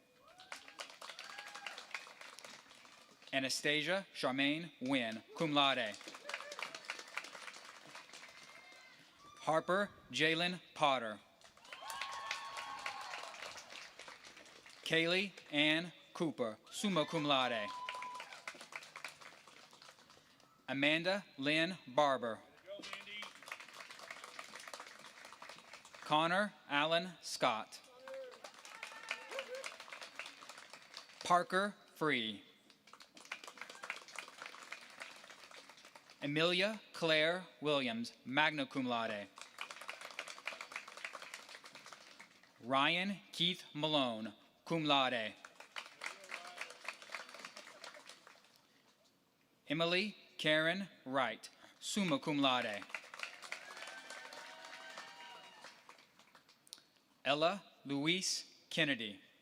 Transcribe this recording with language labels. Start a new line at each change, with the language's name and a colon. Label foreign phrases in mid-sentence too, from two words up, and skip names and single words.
English: Anastasia Charmaine Wynn,
Latin: cum laude.
English: Harper Jalen Potter. Kaylee Ann Cooper,
Latin: summa cum laude.
English: Amanda Lynn Barber. Connor Allen Scott. Parker Free. Amelia Claire Williams,
Latin: magna cum laude.
English: Ryan Keith Malone,
Latin: cum laude.
English: Emily Karen Wright,
Latin: summa cum laude.
English: Ella Louise Kennedy.